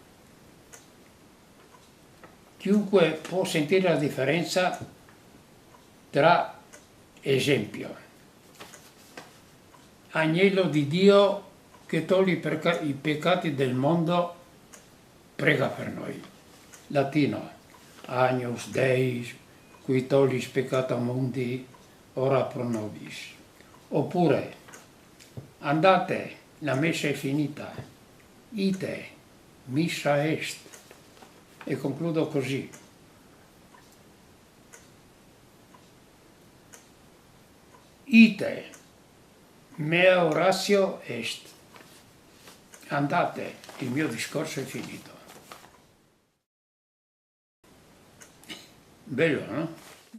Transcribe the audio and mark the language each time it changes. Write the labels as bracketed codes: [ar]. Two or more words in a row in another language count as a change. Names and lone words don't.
[it] Chiunque può sentire la differenza tra, esempio, Agnello di Dio che toglie i peccati del mondo, prega per noi. Latino, [la] Agnus Deis, qui tollis peccata mundi, ora pro nobis. [it] Oppure, andate, la messa è finita, [la] ite, missa est. [it] E concludo così. [la] Ite, mea oratio est. [it] Andate, il mio discorso è finito. Bello, no?